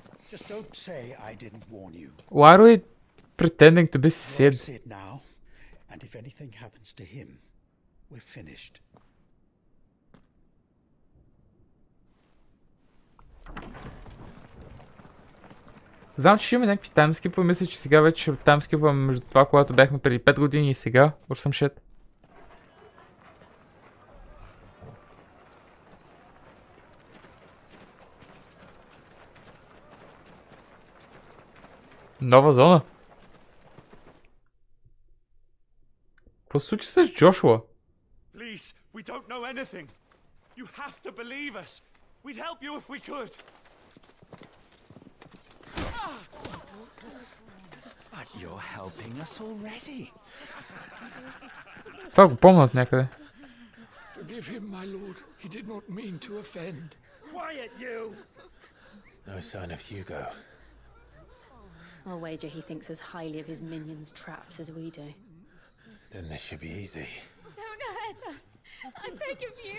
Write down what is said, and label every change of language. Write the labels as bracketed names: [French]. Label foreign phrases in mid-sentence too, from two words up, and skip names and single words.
[English] Just don't say I didn't warn you. Why are we pretending to be You're Sid? Sid now, and if anything happens to him, we're finished. [Bulgarian] Знам, че ще има някакви таймскипове. Мисля, че сега вече ще таймскипваме между това, когато бяхме преди 5 години и сега. [English] Or some shit. [Bulgarian] Нова зона. Какво се случи с Джошуа? [English] Please, we don't know anything. You have to believe us. We'd help you if we could. But you're helping us already. [Bulgarian] Това го помня от някъде. [English] Forgive him, my lord. He did not mean to offend. Quiet, you! No sign of Hugo. I'll wager he thinks as highly of his minions' traps as we do. Then this should be easy. Don't hurt us. I beg of you.